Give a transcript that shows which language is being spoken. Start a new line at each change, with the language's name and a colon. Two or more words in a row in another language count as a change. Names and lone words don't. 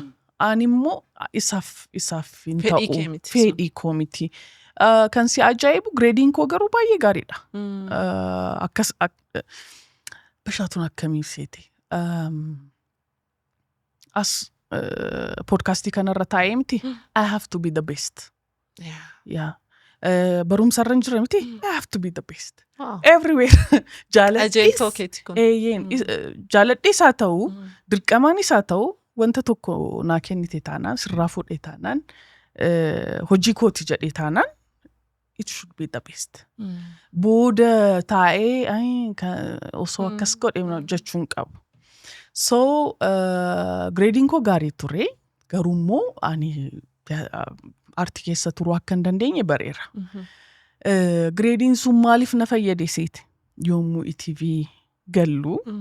Oromo: Ani immoo isaaf hin ta'u fedhii koo miti. Kan si ajaa'ibu gireediin koo garuu baay'ee gaariidha. Akkas bashaatuun akkamii seete. As podcastii kanarra taa'ee miti
English: I have to be the best.
Oromo: Barumsa irra hin jirre miti
English: I have to be the best.
Oromo: Everywhere. Jaaladhees haa ta'u dirqamaanis haa ta'u wanta tokko naa kennite taanaan sirraa fuudhee taanaan hojii kooti jedhee taanaan
English: it should be the best.
Oromo: Booda taa'ee osoo akkas godhe jechuun qabu. So gireediin koo gaarii ture garuu immoo ani aartii keessa turuu akka hin dandeenye bareera. Gireediin sun maaliif na fayyade seete yommuu ETV gallu.